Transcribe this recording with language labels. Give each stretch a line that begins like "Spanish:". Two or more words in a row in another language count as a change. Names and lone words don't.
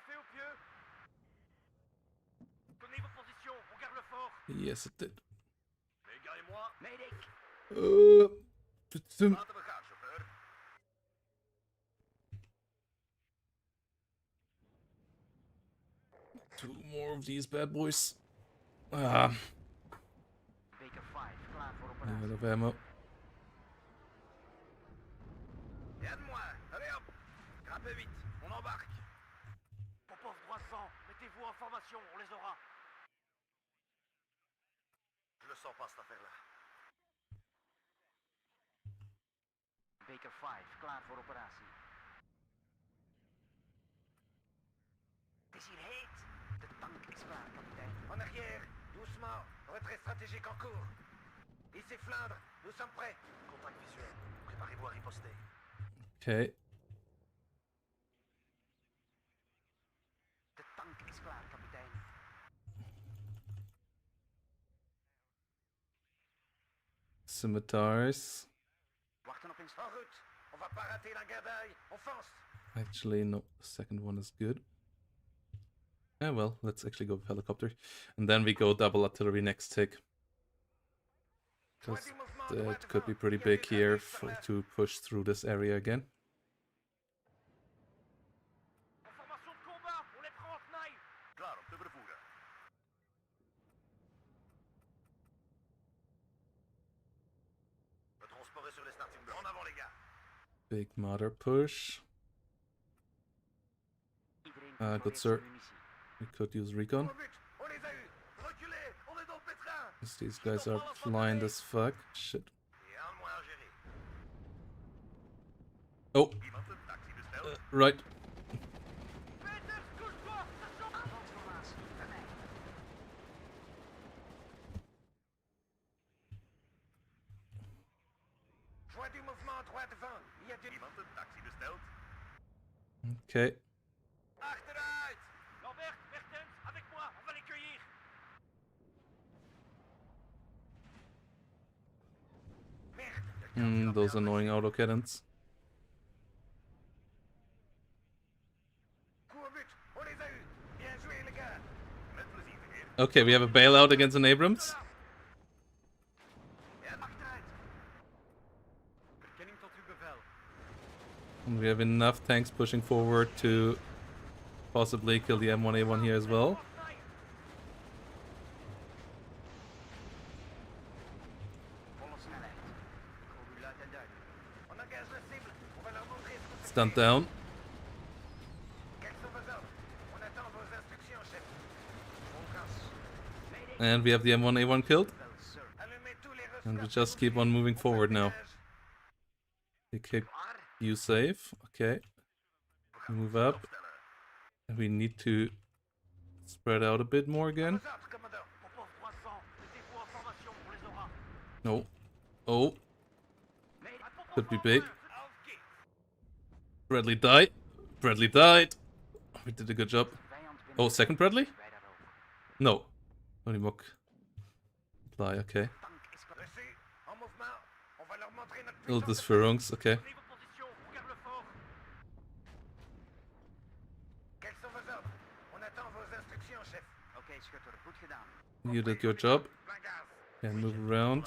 English: Yes, it did. Medic!
French: Putain.
English: Two more of these bad boys. Ah,
Dutch: Baker 5, klaar voor
English: a
Dutch: operatie.
English: lot of ammo.
French: Et à de moi, allez hop. Grappez vite, on embarque. Popov droit devant, mettez-vous en formation, on les aura. Je le sens pas cette affaire-là.
Dutch: Baker 5, klaar voor operatie. Het is hier heet. De tank is klaar, kapitein.
French: En arrière, doucement, retrait stratégique en cours. Ici Flandre, nous sommes prêts. Contact visuel, préparez-vous à riposter.
English: Okay.
Dutch: De tank is klaar, kapitein.
English: Scimitars.
Dutch: Wachten op
French: En
Dutch: instructie.
French: route, on va pas rater la gardaille, on fonce.
English: Actually, no. The second one is good. Yeah, well, let's actually go with helicopter. And then we go double artillery next tick. Because that could be pretty big here to push through this area again.
French: En formation de combat, on les prend en tenaille.
Dutch: Klaar, om te vervoeren.
French: Le transport est sur les starting blocks. En avant les gars.
English: Big mother push.
Dutch: Iedereen
English: Good
Dutch: controleert
English: sir.
Dutch: zijn munitie.
English: We could use recon.
French: Au but, on les a eus. Reculez, on est dans le pétrin.
English: Because these guys are blind as fuck. Shit.
French: Et un moins à gérer.
English: Oh,
Dutch: Iemand een taxi besteld.
English: right.
French: Peters, couche-toi, ça chauffe.
Dutch: Aanvalsformatie, bij mij.
French: Joint du mouvement droit devant. Il y a
Dutch: iemand een taxi besteld.
English: Okay.
Dutch: Achteruit. Lambert, Mertens,
French: avec moi, on va les cueillir. Merde, il y a
English: Those annoying autocannons.
French: Coup au but, on les a eus. Bien joué, les gars. Faites plaisir, les gars.
English: Okay, we have a bailout against an Abrams.
French: Et un accident.
Dutch: Kenning tot uw bevel.
English: And we have enough tanks pushing forward to possibly kill the M1A1 here as well.
Dutch: Volle snelheid. Voor u luid en duidelijk.
French: On engage la cible. On va leur montrer ce que c'est.
English: Stunt down.
French: Quels sont vos ordres? On attend vos instructions, chef. On casse.
English: And we have the M1A1 killed.
Dutch: Wel, sir.
French: Allumez tous les
English: And we
French: reflets.
English: just keep on moving forward now.
French: Dégage.
English: They keep
Dutch: Waar?
English: you safe. Okay. Move up. And we need to spread out a bit more again.
French: Vos ordres, commandant. Au poste 300. Mettez-vous en formation, on les aura.
English: No. Oh, could be big.
German: Auf geht's.
English: Bradley died. Bradley died. We did a good job.
Dutch: Vijand binnen.
English: Oh, second Bradley?
Dutch: Wij daarover.
English: No. Only mock. Fly, okay.
Dutch: Tank is kapot.
French: Reçu. En mouvement. On va leur montrer notre
English: All
French: puissance.
English: this Phalanx, okay.
French: Prenez vos positions. On garde le fort. Quels sont vos ordres? On attend vos instructions, chef.
Dutch: Oké, schutter. Goed gedaan.
English: You did your job.
French: Plein gaz.
English: Can move around.